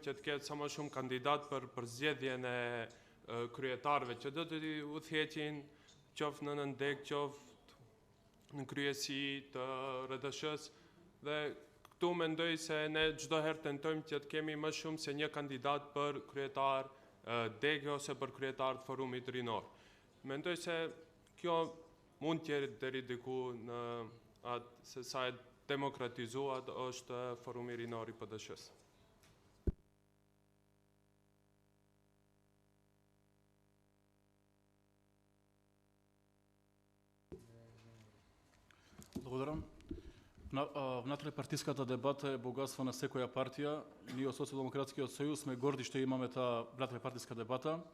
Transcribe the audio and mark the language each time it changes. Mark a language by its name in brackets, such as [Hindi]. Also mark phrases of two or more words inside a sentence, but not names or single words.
[Albanian] që të ketë sa më shumë kandidat për zgjedhjen e kryetarëve që do të udhëheqin qoftë në nëndeg, qoftë në kryesi të RDSH-s dhe këtu mendoj se ne çdo herë tentojmë që të kemi më shumë se një kandidat për kryetar degë ose për kryetar të forumit rinor. Mendoj se kjo mund të jetë deri diku në atë se sa e demokratizuar është forumi rinor i PDSH-s. [Macedonian] Благодарам. Внатре-партиската дебата е богатство на секоја партија. Ние од Социјалдемократскиот сојуз сме горди што имаме таа внатре-партиска дебата.